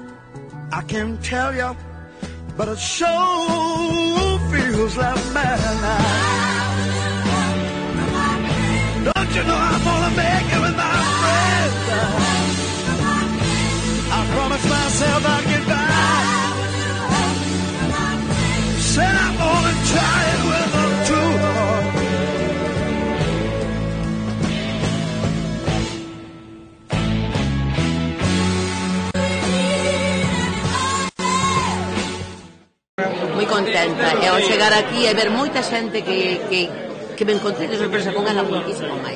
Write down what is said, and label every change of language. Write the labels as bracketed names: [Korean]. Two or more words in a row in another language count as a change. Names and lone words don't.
[English] I can't tell you, but it sure feels like madness. Don't you know I'm gonna make it with my friends? I promised myself I'd get back. Said I'm gonna try it with them too. [Galician] Moi contenta e ao chegar aquí e ver moita xente que me encontrei de sorpresa con ela moitísimo máis.